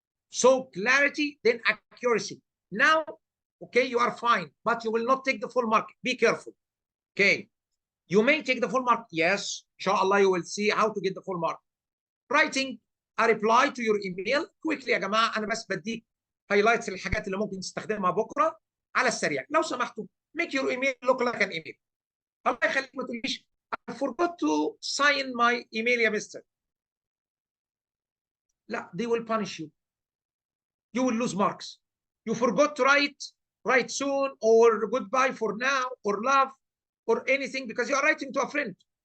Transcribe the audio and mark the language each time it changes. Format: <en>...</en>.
<en>So clarity, then accuracy. Now, okay, you are fine, but you will not take the full mark. Be careful. Okay. You may take the full mark. Yes, inshallah, you will see how to get the full mark. Writing a reply to your email quickly</en> <ar>يا جماعة. أنا بس بديك highlights الحاجات اللي ممكن تستخدمها بكرة على السريع. لو سمحتوا,</ar> <en>make your email look like an email.</en> <ar>الله يخليك ما تقوليش</ar> <en>I forgot to sign my email</en> <ar>يا مستر. لا,</ar> <en>they will punish you. You will lose marks. You forgot to write soon or goodbye for now or love or anything because you are writing to a friend.</en>